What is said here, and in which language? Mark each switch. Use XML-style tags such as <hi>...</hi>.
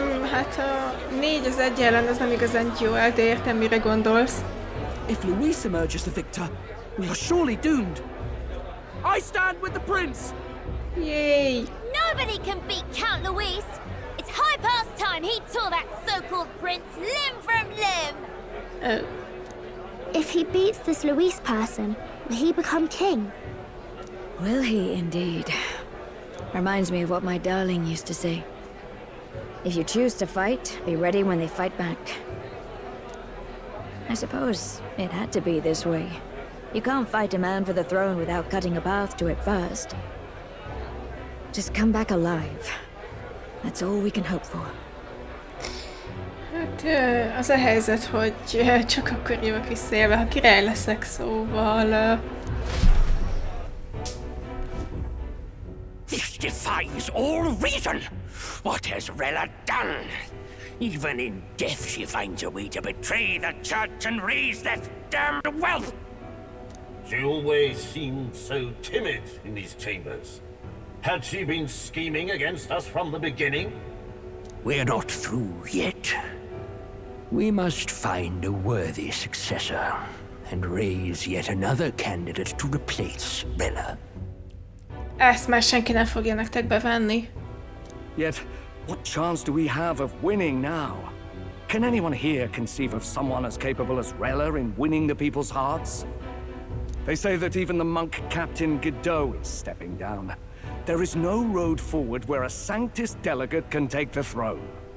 <hu>Hát a 4 az 1 ellen, az nem igazán duel, de értem, mire gondolsz.</hu> <en>If Luis emerges the victor, we are surely doomed. I stand with the prince! Yay! Nobody can beat Count Luis! It's high past time he tore that so-called prince limb from limb! Oh. If he beats this Luis person, will he become king? Will he indeed? Reminds me of what my darling used to say. If you choose to fight, be ready when they fight back. I suppose it had to be this way. You can't fight a man for the throne without cutting a path to it first. Just come back alive. That's all we can hope for.</en> <hu>Hát az a helyzet, hogy csak akkor jövök visszaélve, ha király leszek, szóval...</hu> <en>This defies all reason. What has Rella done? Even in death she finds a way to betray the church and raise that damned wealth. She always seemed so timid in these chambers. Had she been scheming against us from the beginning? We're not through yet. We must find a worthy successor and raise yet another candidate to replace Rella.</en> <hu>Ezt már senki nem fogja nektek bevenni.</hu> <en>Yet, what chance do we have of winning now? Can anyone here conceive of someone as capable as Rella in winning the people's hearts? They say that even the monk captain Godot is stepping down. There is no road forward where a Sanctus delegate can take the throne.</en>